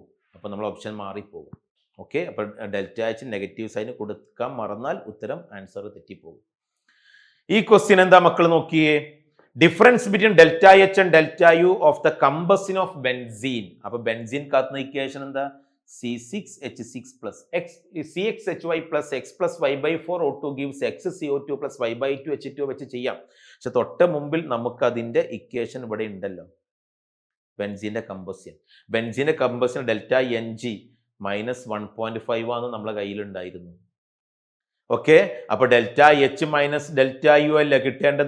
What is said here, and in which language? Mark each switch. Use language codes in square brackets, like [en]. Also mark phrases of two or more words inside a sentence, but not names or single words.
[ml] അപ്പോൾ നമ്മൾ ഓപ്ഷൻ മാറിപ്പോകും. ഓക്കെ, അപ്പോൾ [en] delta H negative sign [ml] കൊടുക്കാൻ മറന്നാൽ ഉത്തരം ആൻസർ തെറ്റിപ്പോകും. ഈ ക്വസ്റ്റ്യൻ എന്താ മക്കൾ നോക്കിയേ? [en] difference between delta H and delta U of the combustion of benzene. [ml] അപ്പോൾ ബെൻസീൻ കാത്തുന്ന ഇക്വേഷൻ എന്താ? [en] C6H6 plus CXHY plus X plus Y/4 O2 gives XCO2 plus Y/2 H2 [ml] വെച്ച് ചെയ്യാം. പക്ഷെ തൊട്ട് മുമ്പിൽ നമുക്ക് അതിൻ്റെ ഇക്വേഷൻ ഇവിടെ ഉണ്ടല്ലോ, ബെൻസീൻ്റെ [en] combustion delta n g [ml] -1.5 ആണ് നമ്മളെ കയ്യിലുണ്ടായിരുന്നു. ഓക്കെ, അപ്പോൾ [en] delta H minus delta U [ml] അല്ല കിട്ടേണ്ടത്.